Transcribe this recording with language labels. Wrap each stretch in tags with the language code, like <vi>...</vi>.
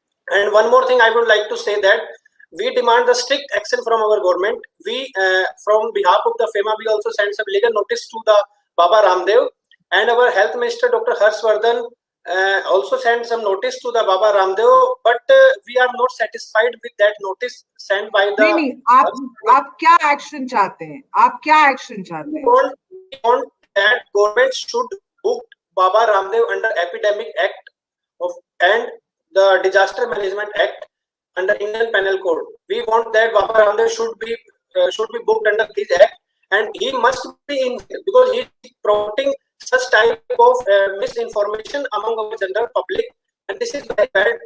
<en>And one more thing I would like to say that we demand the strict action from our government. We, from behalf of the FEMA, we also sent some legal notice to the Baba Ramdev, and our health minister Dr. Vardhan also sent some notice to the Baba Ramdev, but we are not satisfied with that notice sent by the.</en> <hi>नहीं, आप क्या action चाहते हैं? आप क्या action चाहते हैं?</hi> <en>want that government should book Baba Ramdev under Epidemic Act and the Disaster Management Act under Indian Penal Code. We want that Baba Ramdev should be booked under this act, and he must be in because he is promoting such type of misinformation among our general public, and this is very bad.</en>